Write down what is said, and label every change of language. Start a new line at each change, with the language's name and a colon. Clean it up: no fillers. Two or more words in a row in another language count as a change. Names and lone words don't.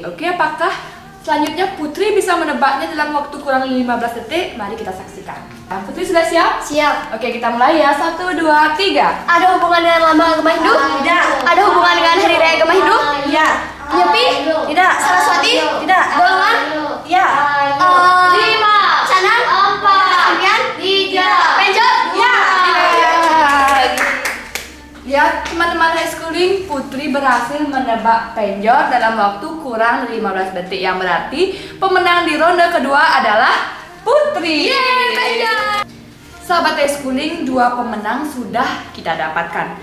Indonesian: Oke, apakah selanjutnya Putri bisa menebaknya dalam waktu kurang 15 detik? Mari kita saksikan. Putri sudah siap? Siap. Oke, kita mulai ya. 1, 2, 3. Ada hubungan dengan lambang agama Hindu? Tidak. Ada hubungan dengan hari raya agama Hindu? Ya. Nyepi? Tidak. Saraswati? Tidak. Golongan? Ya. 5. Canang? 4. Ampian? 3. Penjot? Ya. Lihat teman-teman homeschooling, Putri berhasil menebak penjor dalam waktu kurang 15 detik, yang berarti pemenang di ronde kedua adalah Putri. Yeay, penjor. Sahabat homeschooling, 2 pemenang sudah kita dapatkan.